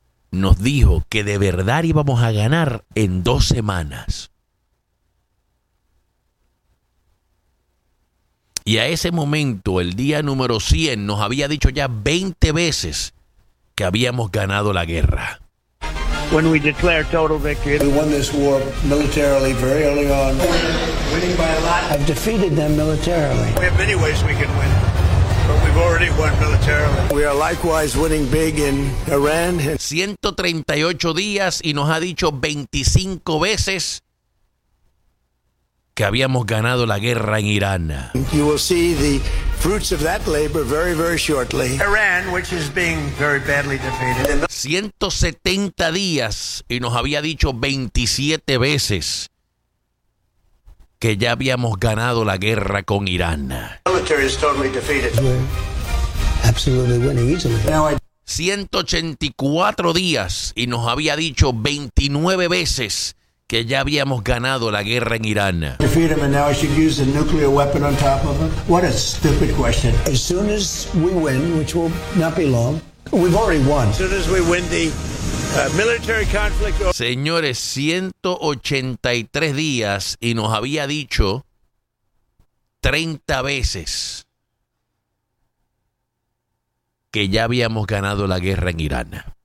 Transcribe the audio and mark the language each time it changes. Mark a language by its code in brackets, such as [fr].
[es] Nos dijo que de verdad íbamos a ganar en 2 semanas. Y a ese momento, el día número 100, nos había dicho ya 20 veces que habíamos ganado la guerra. [en] When we declare total victory, we won this war militarily very early on. Winning by a lot. I've defeated them militarily. We have many ways we can win. But we've already won militarily. We are likewise winning big in Iran. [es] 138 días y nos ha dicho 25 veces que habíamos ganado la guerra en Irán. [en] You will see the fruits of that labor very, very shortly. Iran, which is being very badly defeated. [es] 170 días y nos había dicho 27 veces que ya habíamos ganado la guerra con Irán. [en] Military is totally defeated. We're absolutely winning easily. [es] Now 184 días y nos había dicho 29 veces que ya habíamos ganado la guerra en Irán. [en] Defeat him and now I should use a nuclear weapon on top of him. What a stupid question. As soon as we win, which will not be long, We've already won. As soon as we win the military conflict. [es] Señores, 183 días y nos había dicho 30 veces que ya habíamos ganado la guerra en Irán.